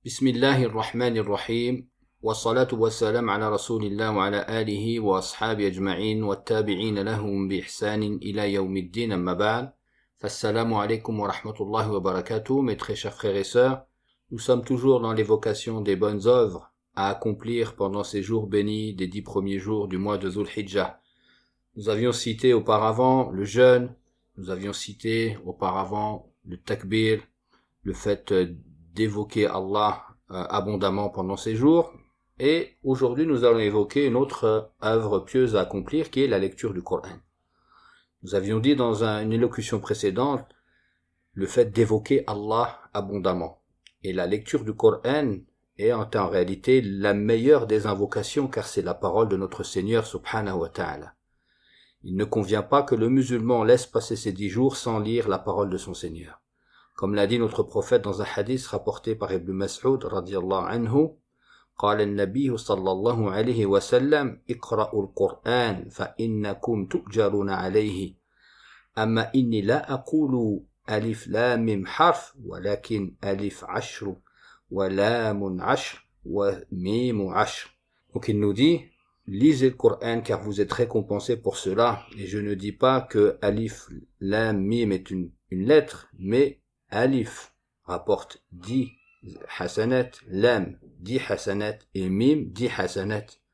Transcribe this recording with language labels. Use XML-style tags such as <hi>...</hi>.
<ar>بسم الله الرحمن الرحيم، والصلاة والسلام على رسول الله وعلى آله وأصحابه أجمعين والتابعين لهم بإحسان إلى يوم الدين. أما بعد، فالسلام عليكم ورحمة الله وبركاته.</ar> <fr>Mes très chers frères et sœurs, nous sommes toujours dans l'évocation des bonnes œuvres à accomplir pendant ces jours bénis des 10 premiers jours du mois de Dhul-Hijjah. Nous avions cité auparavant le jeûne, nous avions cité auparavant le takbir, le fait d'évoquer Allah abondamment pendant ces jours. Et aujourd'hui, nous allons évoquer une autre œuvre pieuse à accomplir, qui est la lecture du Coran. Nous avions dit dans une élocution précédente le fait d'évoquer Allah abondamment. Et la lecture du Coran est en réalité la meilleure des invocations, car c'est la parole de notre Seigneur subhanahu wa ta'ala. Il ne convient pas que le musulman laisse passer ses 10 jours sans lire la parole de son Seigneur. Comme l'a dit notre prophète dans un hadith rapporté par Ibn Mas'ud radiyallahu anhu,</fr> <ar>قال النبي صلى الله عليه وسلم اقرأوا القرآن فإنكم تؤجرون عليه أما إني لا أقول ألف لام حرف ولكن ألف عشر ولام عشر وميم عشر.</ar> <fr>Donc il nous dit, lisez le Coran car vous êtes récompensé pour cela, et je ne dis pas que alif lam mim est une lettre, mais Alif rapporte 10 hasanat, Lam 10 hasanat et Mim 10 hasanat.</fr>